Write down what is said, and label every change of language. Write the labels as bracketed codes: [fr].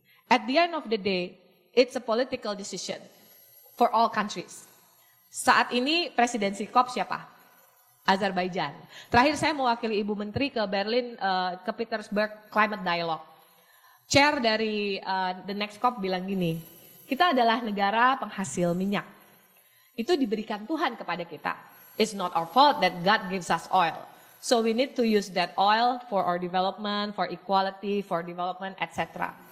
[en] At the end of the day, it's a political decision for all countries. [id] Saat ini presidensi COP siapa? Azerbaijan. Terakhir saya mewakili Ibu Menteri ke Berlin, ke Petersburg Climate Dialogue. Chair dari the next COP bilang gini, kita adalah negara penghasil minyak. Itu diberikan Tuhan kepada kita. [en] It's not our fault that God gives us oil. So we need to use that oil for our development, for equality, for development, etc.